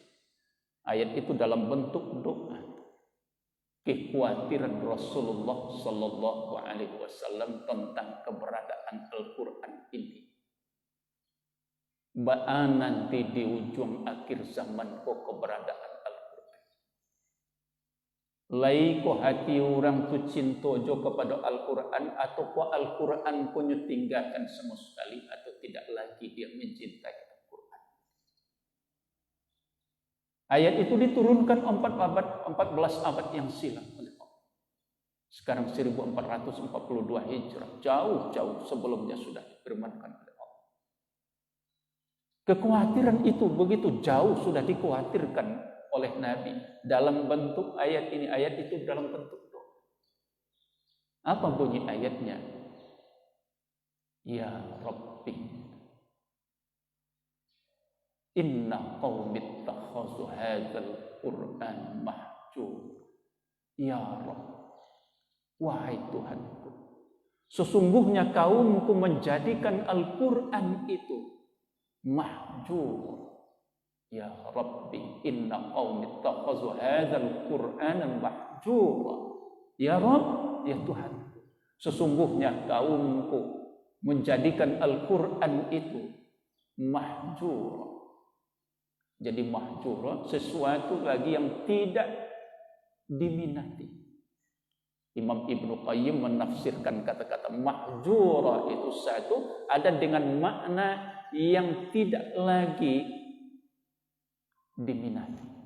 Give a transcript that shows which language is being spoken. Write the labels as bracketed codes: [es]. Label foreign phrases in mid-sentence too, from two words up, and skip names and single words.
[id] Ayat itu dalam bentuk doa. Kekhawatiran Rasulullah [ar] صلى الله عليه وسلم [id] tentang keberadaan Al-Quran ini. [min] Ba'a nanti di ujung akhir zaman kok keberadaan lai ko hati orang tu cinta jo kepada Al-Quran atau ko Al-Quran ko tinggalkan sama sekali atau tidak lagi dia mencintai Al-Quran. [id] Ayat itu diturunkan 14 abad yang silam oleh Allah. Sekarang 1442 Hijrah, jauh-jauh sebelumnya sudah difirmankan oleh Allah. Kekhawatiran itu begitu jauh sudah dikhawatirkan oleh Nabi dalam bentuk ayat ini, ayat itu dalam bentuk doa. Apa bunyi ayatnya? [ar] يا ربي إن قومي اتخذوا هذا القرآن مهجور. يا رب, [id] wahai Tuhanku, sesungguhnya kaumku menjadikan Al-Quran itu mahjur. [ar] يا ربي إن قومي اتخذوا هذا القرآن مهجورا. يا رب, [id] ya Tuhan, sesungguhnya kaumku menjadikan Al-Quran itu mahjura. Jadi mahjura sesuatu lagi yang tidak diminati. Imam Ibnu Qayyim menafsirkan kata-kata mahjura itu satu ada dengan makna yang tidak lagi diminati.